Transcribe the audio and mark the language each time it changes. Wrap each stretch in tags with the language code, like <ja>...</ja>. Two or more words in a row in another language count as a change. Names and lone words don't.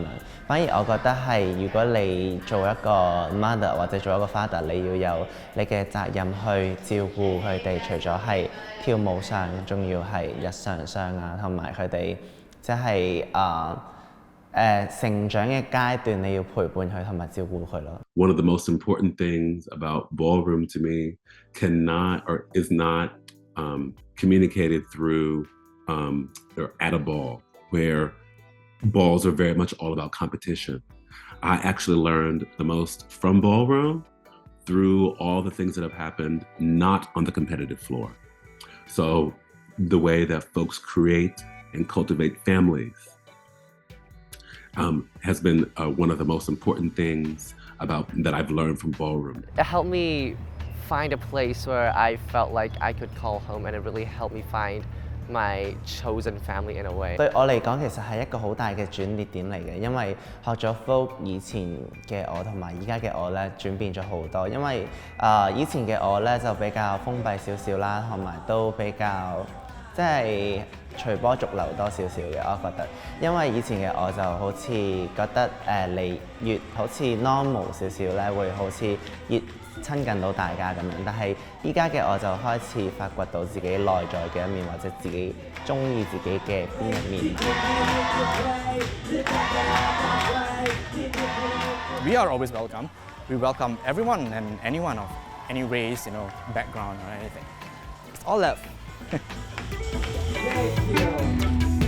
<yue>反而我覺得係如果你做一個 mother 或者做一個 father， 你要有你嘅責任去照顧佢哋，除咗係跳舞上，仲要係日常上啊，同埋佢哋即係成長嘅階段，你要陪伴佢同埋照顧佢咯。</yue> <en>One of the most important things about ballroom to me cannot or is not communicated through or at a ball, where balls are very much all about competition. I actually learned the most from ballroom through all the things that have happened not on the competitive floor. So the way that folks create and cultivate families, has been one of the most important things that I've learned from ballroom. It helped me find a place where I felt like I could call home, and it really helped me find my chosen family in a way.</en> <yue>對我嚟講，其實係一個好大嘅轉捩點嚟嘅，因為學咗 Vogue 以前嘅我同埋而家嘅我咧轉變咗好多。因為以前嘅我咧就比較封閉少少啦，同埋都比較即係隨波逐流多少少嘅，我覺得。因為以前嘅我就好似覺得你越好似 normal 少少咧，會好似越親近到大家咁樣，但係依家嘅我就開始發掘到自己內在嘅一面，或者自己中意自己嘅邊一面。</yue> <en>We are always welcome. We welcome everyone and anyone of any race, background or anything. It's all love.</en>